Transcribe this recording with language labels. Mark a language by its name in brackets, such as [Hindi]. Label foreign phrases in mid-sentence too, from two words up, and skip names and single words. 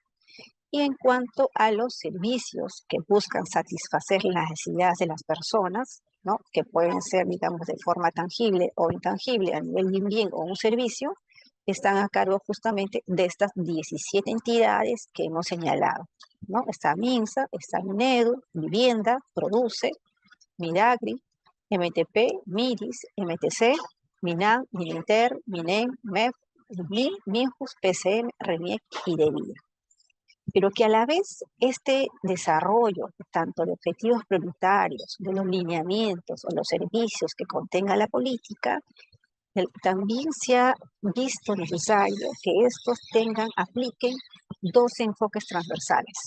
[Spanish] Y en cuanto a los servicios que buscan satisfacer las necesidades de las personas, ¿no?, que pueden ser, digamos, de forma tangible o intangible a nivel de un bien o un servicio, están a cargo justamente de estas 17 entidades que hemos señalado, ¿no? Está MINSA, está MINEDU, Vivienda, Produce, Midagri, MTP, MIRIS, MTC, MINAN, MININTER, MINEN, MEF, MIN, MINJUS, PCM, RENIEC y de Vida. Pero que a la vez este desarrollo, tanto de objetivos prioritarios, de los lineamientos o los servicios que contenga la política, también se ha visto necesario que estos apliquen 2 enfoques transversales.